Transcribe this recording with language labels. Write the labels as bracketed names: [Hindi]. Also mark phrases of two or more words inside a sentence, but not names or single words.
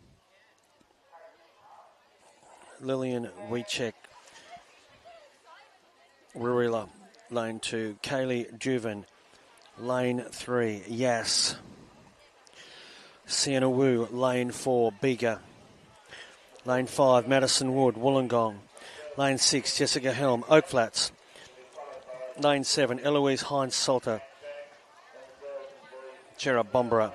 [English] Lillian Wiechek, Rurila. Lane 2, Kaylee Juven. Lane 3, Yass. Sienna Wu, lane 4, Bega. Lane 5, Madison Wood, Wollongong. Lane 6, Jessica Helm, Oak Flats. Lane 7, Eloise Hines Salter, Gerard Bombera.